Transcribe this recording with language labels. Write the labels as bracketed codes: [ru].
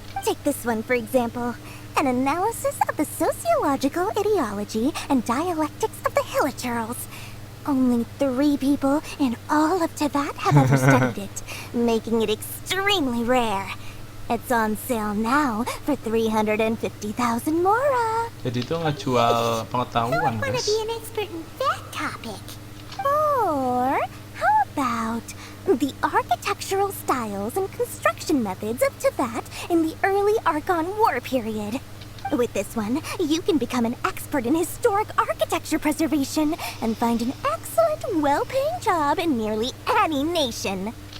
[en] Take this one, for example. An analysis of the sociological ideology and dialectics of the Hilichurls. Only 3 people in all of Teyvat have ever studied it, making it extremely rare. It's on sale now for 350,000 Mora. [id] Jadi itu ngejual pengetahuan, [en] I want guys. to be an expert in that topic. Or how about the architectural styles and construction methods of Teyvat in the early Archon War period? With this one, you can become an expert in historic architecture preservation and find an excellent, well-paying job in nearly any nation.